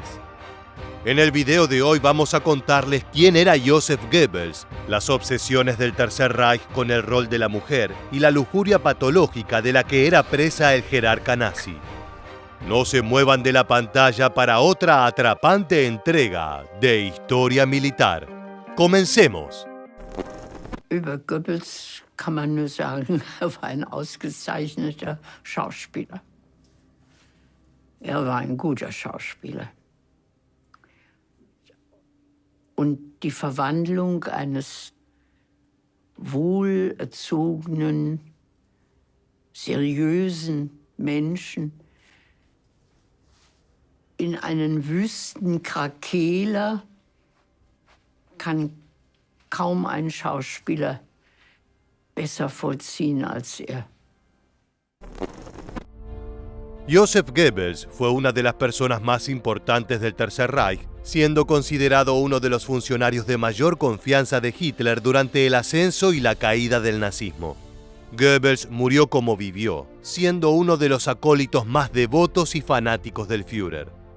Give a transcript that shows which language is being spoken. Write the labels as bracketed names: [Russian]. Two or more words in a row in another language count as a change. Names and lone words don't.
[Spanish] En el video de hoy vamos a contarles quién era Joseph Goebbels, las obsesiones del Tercer Reich con el rol de la mujer y la lujuria patológica de la que era presa el jerarca nazi. No se muevan de la pantalla para otra atrapante entrega de Historia Militar. ¡Comencemos! [German] Über Goebbels kann man nur sagen, war ein ausgezeichneter Schauspieler. War ein guter Schauspieler. Und die Verwandlung eines wohlerzogenen, seriösen Menschen in einen Wüstenkrakeler kann kaum ein Schauspieler besser vollziehen als er. [Spanish] Joseph Goebbels fue una de las personas más importantes del Tercer Reich, siendo considerado uno de los funcionarios de mayor confianza de Hitler durante el ascenso y la caída del nazismo. Goebbels murió como vivió, siendo uno de los acólitos más devotos y fanáticos del Führer.